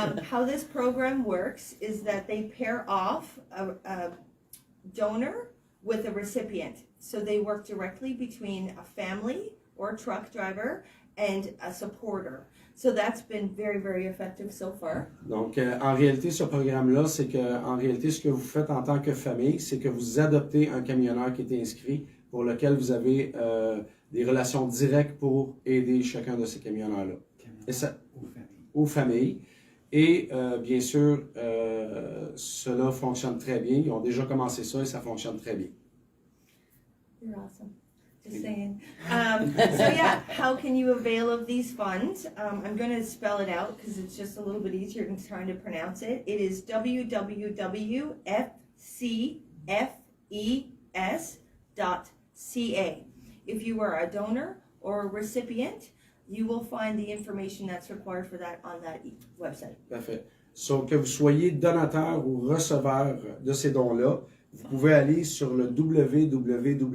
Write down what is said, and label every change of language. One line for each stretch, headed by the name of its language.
English: How this program works is that they pair off a donor with a recipient. So they work directly between a family or a truck driver and a supporter. So that's been very, very effective so far.
French: Donc, en réalité, ce programme-là, c'est que, en réalité, ce que vous faites en tant que famille, c'est que vous adoptez un camionneur qui est inscrit, pour lequel vous avez des relations directes pour aider chacun de ces camionneurs-là. Et ça, aux familles. Et bien sûr, cela fonctionne très bien. Ils ont déjà commencé ça et ça fonctionne très bien.
English: You're awesome. Just saying. So yeah, how can you avail of these funds? I'm going to spell it out because it's just a little bit easier than trying to pronounce it. It is www.fces.ca. If you are a donor or a recipient, you will find the information that's required for that on that website.
French: Parfait. So, que vous soyez donateur ou receveur de ces dons-là, vous pouvez aller sur le www.fcfes.ca.